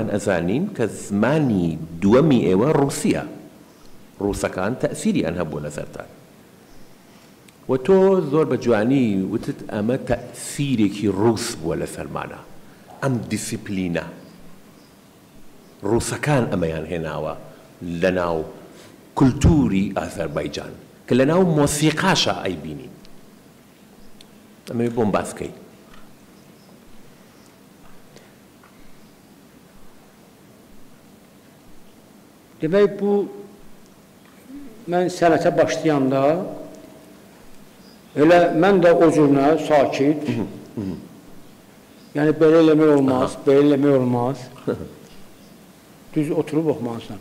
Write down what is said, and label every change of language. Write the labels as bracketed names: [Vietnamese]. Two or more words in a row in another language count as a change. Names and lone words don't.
[Central Kurdish] ئەزانین کە زمانی دووەمی ئێوە ڕووسیە ڕووسەکان تەئسیریان هەبووە لەسەرتان و تۆ زۆر بە جوانی وتت ئەمە تەئسیرێکی ڕووس بووە لەسەرمانە ئەم دیسیپلینە ڕووسەکان ئەمەیان هێناوە لە ناو کولتوری ئازەربایجان کە لە ناو مۆسیقاشە ئەیبینین ئەمەوێ بۆم باسکەی [Azerbaijani] Demək bu mən sənətə başlayanda elə mən də o cürünə sakit yəni belə eləmək olmaz, belə eləmək olmaz düz oturub oxumalısan.